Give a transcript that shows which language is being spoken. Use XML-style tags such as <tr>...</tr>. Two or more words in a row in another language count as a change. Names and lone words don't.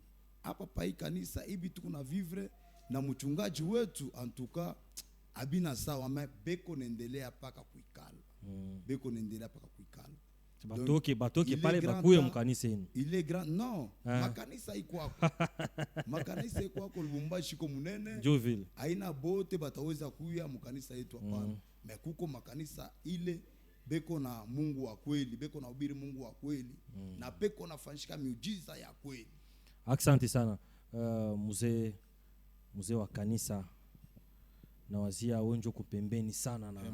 <sw>Hapa pa hii kanisa hivi tuko na vivre na mchungaji wetu antuka abina sawa, me beko nendelea paka kuikala. Beko nendelea paka kuikala. Batoke pale bakuye mkanisa yenu. Ile grand no, makanisa iko makanisa iko kwa Lubumbashi ko munene. Joville. Haina bote bataweza kuya mkanisa yetu hapana. Mekuko makanisa ile beko na Mungu wa kweli, beko na ubiri Mungu wa kweli, na beko na fanyika miujiza ya kweli. Asante sana. Mzee wa kanisa na wazia wenjo kupembeni sana na</sw>